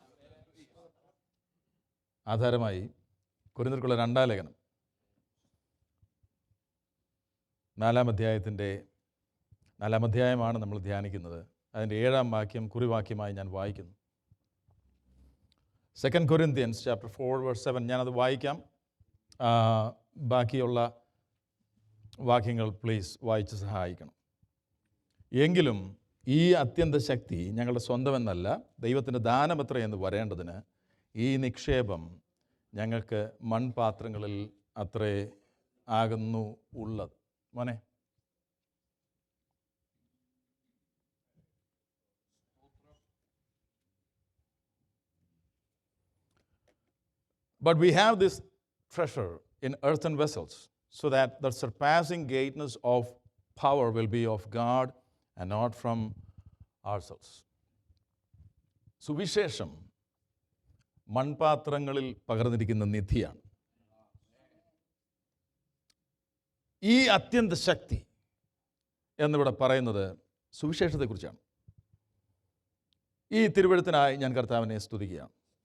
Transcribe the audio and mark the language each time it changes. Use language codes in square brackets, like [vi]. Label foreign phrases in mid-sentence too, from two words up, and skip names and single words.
[ml] ആധാരമായി കൊരിന്ത്യർക്കുള്ള 2-ാം ലേഖനം 4-ാം അധ്യായമാണ് നമ്മൾ ധ്യാനിക്കുന്നത്. അതിൻ്റെ 7-ാം വാക്യം കുറിവാക്യമായി ഞാൻ വായിക്കുന്നു. [en] 2 Corinthians chapter 4 verse 7. [ml] ഞാനത് വായിക്കാം. ബാക്കിയുള്ള വാക്യങ്ങൾ പ്ലീസ് വായിച്ച് സഹായിക്കണം. എങ്കിലും ഈ അത്യന്ത ശക്തി ഞങ്ങളുടെ സ്വന്തമെന്നല്ല, ദൈവത്തിൻ്റെ ദാനമത്ര എന്ന് വരേണ്ടതിന് ഈ നിക്ഷേപം ഞങ്ങൾക്ക് മൺപാത്രങ്ങളിൽ അത്രേ ആകുന്നു ഉള്ളത്. മോനെ, [en] but we have this treasure in earthen vessels, so that the surpassing greatness of power will be of God and not from ourselves. [ml] സുവിശേഷം മൺപാത്രങ്ങളിൽ പകർന്നിരിക്കുന്ന നിധിയാണ്. ഈ അത്യന്ത ശക്തി എന്നിവിടെ പറയുന്നത് സുവിശേഷത്തെക്കുറിച്ചാണ്. ഈ തിരുവെഴുത്തിനായി ഞാൻ കർത്താവിനെ സ്തുതിക്കുകയാണ്.